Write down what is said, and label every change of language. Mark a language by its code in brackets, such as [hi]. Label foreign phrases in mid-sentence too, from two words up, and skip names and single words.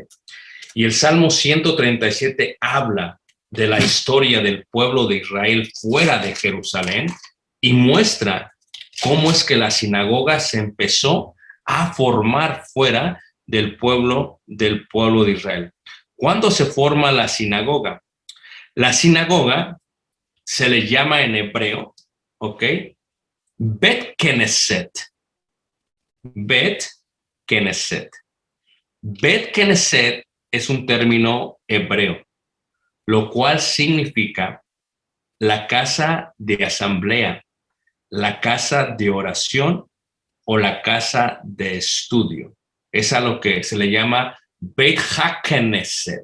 [es] Y el Salmo 137 habla de la historia del pueblo de Israel fuera de Jerusalén y muestra cómo es que la sinagoga se empezó a formar fuera del pueblo de Israel. ¿Cuándo se forma la sinagoga? La sinagoga se le llama en hebreo, ¿ok? [he] בית כנסת. בית כנסת. בית כנסת [es] es un término hebreo, lo cual significa la casa de asamblea, la casa de oración o la casa de estudio. Es a lo que se le llama [he] בית הכנסת.